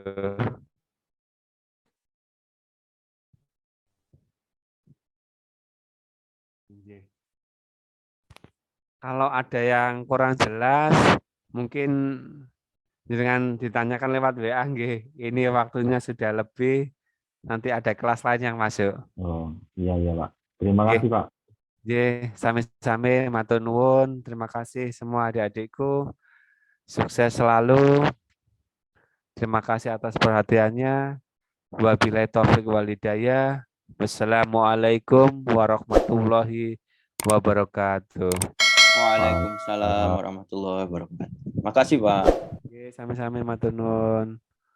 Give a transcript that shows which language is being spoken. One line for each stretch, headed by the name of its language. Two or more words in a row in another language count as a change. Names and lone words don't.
Indonesian: Kalau ada yang kurang jelas, mungkin dengan ditanyakan lewat WA, nggih. Ini waktunya sudah lebih, nanti ada kelas lain yang masuk. Oh, iya, iya, Pak. Terima Nggih, kasih, Pak.
Javanese: nggih, sami-sami matur nuwun.
Indonesian: Terima kasih semua adik-adikku. Sukses selalu. Terima kasih atas perhatiannya.
Arabic: وبالله التوفيق والهداية. والسلام عليكم ورحمة الله وبركاته. وعليكم السلام ورحمة الله وبركاته.
Indonesian: Makasih, Pak. Oke,
Javanese: sami-sami matur nuwun.